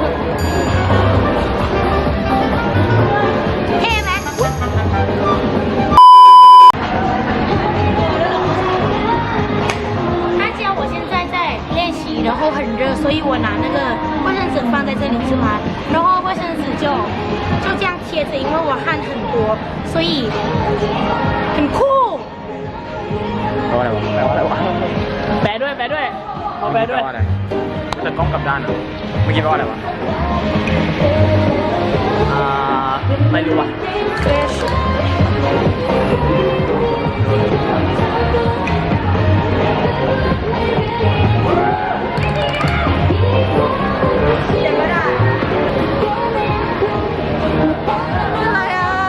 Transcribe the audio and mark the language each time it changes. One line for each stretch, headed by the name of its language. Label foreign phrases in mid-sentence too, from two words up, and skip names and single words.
Thai: เท่ไหม
Chinese: 他教我现在在练习然后很热所以我拿那个卫生纸放在这里是吗然后卫生纸就这样贴着因为我汗很多所以很酷
Thai: แปลว่าอะไรวะแปลว่าอะไรวะ แปลด้วยเอาแปลด้วย แปลว่าอะไรแต่กล้องกลับด้านเหรอเมื่อกี้แปลว่าอะไรวะไม่รู้ว่ะ อะไรอ่ะ